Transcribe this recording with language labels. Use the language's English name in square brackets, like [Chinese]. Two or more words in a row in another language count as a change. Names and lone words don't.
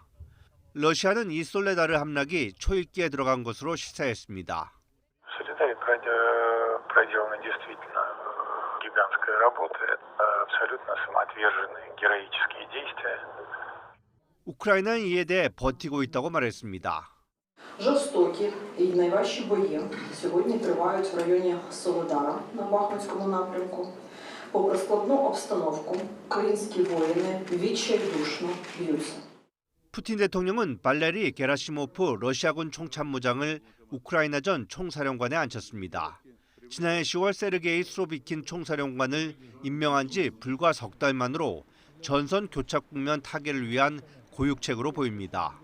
[Korean] 러시아는 이 솔레다르 함락이 초읽기에 들어간 것으로 시사했습니다. 우크라이나는 이에 대해 버티고 있다고 말했습니다. [Ukrainian] Жорстокі і найважчі бої сьогодні тривають в районі Солодара на Бахмутському напрямку. Попри складну обстановку, українські воїни відчайдушно б'ються. [Korean] 푸틴 대통령은 발레리 게라시모프 러시아군 총참모장을 우크라이나전 총사령관에 앉혔습니다. 지난해 10월 세르게이 수로비킨 총사령관을 임명한 지 불과 석 달 만으로 전선 교착 국면 타개를 위한 고육책으로 보입니다.